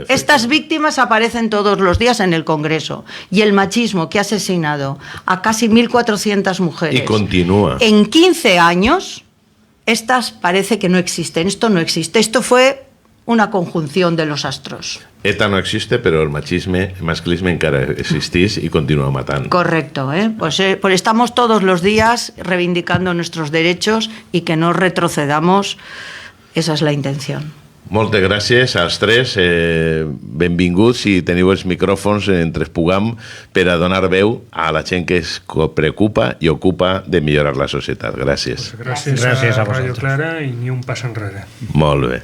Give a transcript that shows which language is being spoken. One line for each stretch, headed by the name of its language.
Spanish: Estas víctimas aparecen todos los días en el Congreso. Y el machismo que ha asesinado a casi 1.400 mujeres. Y continúa. En 15 años, estas parece que no existen. Esto no existe. Esto fue una conjunción de los astros.
Catalan: ETA no existe, però el masclisme encara existís i continua matant.
Spanish: Correcto, pues estamos todos los días reivindicando nuestros derechos y que no retrocedamos. Esa es la intención.
Catalan: Moltes gràcies als tres. Benvinguts i teniu els micròfons entre Pugam per a donar veu a la gent que es preocupa i ocupa de millorar la societat. Gràcies. Pues gràcies a Radio Clara i ni un pas enrere. Molt bé.